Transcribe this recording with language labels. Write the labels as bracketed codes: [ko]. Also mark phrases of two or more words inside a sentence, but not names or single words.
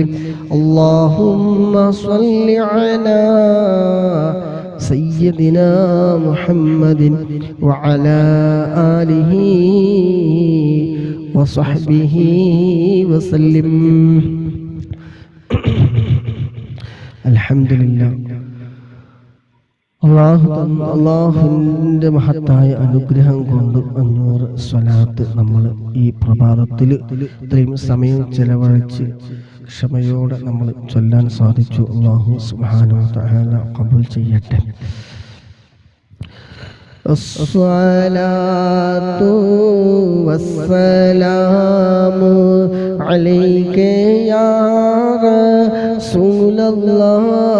[ar] اللهم صل على سيدنا محمد وعلى آله وصحبه وسلم. الحمد لله. [ml] അള്ളാഹുവിൻ്റെ മഹത്തായ അനുഗ്രഹം കൊണ്ട് 500 സ്വലാത്ത് നമ്മൾ ഈ പ്രഭാതത്തിൽ ഇത്രയും സമയം ചെലവഴിച്ച് ക്ഷമയോടെ നമ്മൾ ചൊല്ലാൻ സാധിച്ചു. അല്ലാഹു [ar] سبحانه وتعالى [ml] ഖബൂൽ ചെയ്യട്ടെ. [ar] الصلاة والسلام عليك يا رسول الله.